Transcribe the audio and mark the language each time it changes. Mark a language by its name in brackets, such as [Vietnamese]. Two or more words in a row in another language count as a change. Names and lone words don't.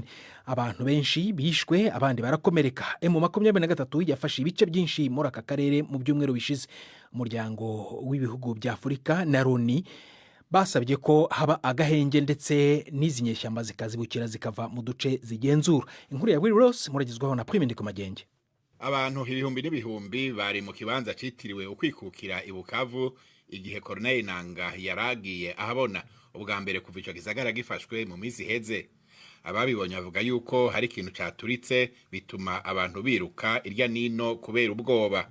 [Kinyarwanda] Abantu benshi bishwe, abandi barakomereka. M23 yafashe ibice byinshi muri aka karere mu byumweru bishize. Umuryango w'ibihugu bya Afurika na Loni basabye ko haba agahenge ndetse n'izi nyeshyamba zikazibukira zikava mu duce zigenzura. Inkuru ya Will Ross muragizwaho na Prime Ndikumagenge. [Rundi] Abantu ibihumbi n'ibihumbi bari mu kibanza citiriwe ukwikukira i Bukavu igihe Corneille Nangaa yaragiye ahabona ubwa mbere kuva ico gisagara gifashwe mu minsi heze. Ababibonye bavuga yuko hari ikintu caturitse bituma abantu biruka irya nino kubera ubwoba.